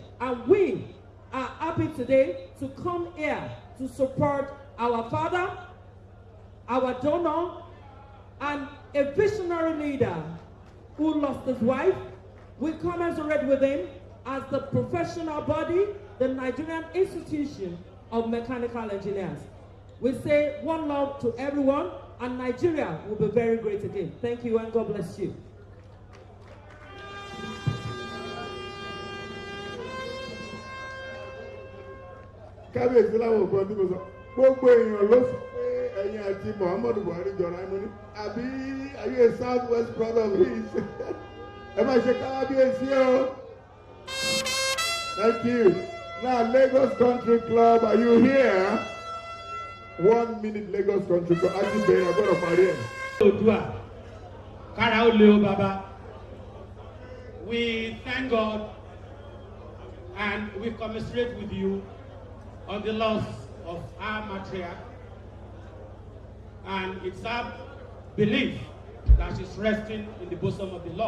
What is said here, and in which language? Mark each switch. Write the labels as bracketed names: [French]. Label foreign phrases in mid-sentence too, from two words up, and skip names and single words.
[English] And we are happy today to come here to support our father, our donor, and a visionary leader who lost his wife. We commensurate with him as the professional body, the Nigerian Institution of Mechanical Engineers. We say one love to everyone, and Nigeria will be very great again. Thank you, and God bless you. [Yoruba] Kábíyèsí láwọn ògbọ́n tí mo sọ gbogbo èèyàn ló sọ pé ẹ̀yin àti Muhammadu Buhari jọra ẹmu ní àbí [English] are you a southwest brother of his? [Yoruba] Ẹ máa ṣe kábíyèsí o. [English] Thank you. Now Lagos Country Club, are you here? 1 minute Lagos Country Club. [Yoruba] Àti bẹ̀rẹ̀ gbọ́dọ̀ parí ẹ̀. Odua, Kara o le o Baba. [English] We thank God and we commiserate with you on the loss of our matriarch, and it's our belief that she's resting in the bosom of the Lord.